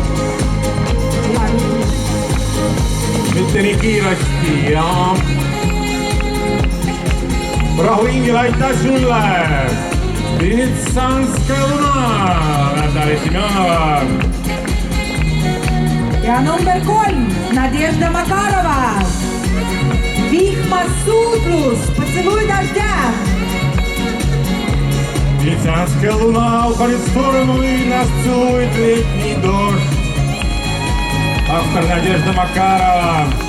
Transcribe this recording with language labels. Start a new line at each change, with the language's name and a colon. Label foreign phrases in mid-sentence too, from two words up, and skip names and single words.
Estonian: Mitte nii kiiresti ja rahuingel, aitäh sulle. Venetsanska luna, Natalja Semjonova. ja number 3 Надежда Макарова. Vihma suudlus,
Russian: поцелуй дождя. Venetsanska луна уходит в сторону и нас целует летний дождь. Автор Надежда Макарова.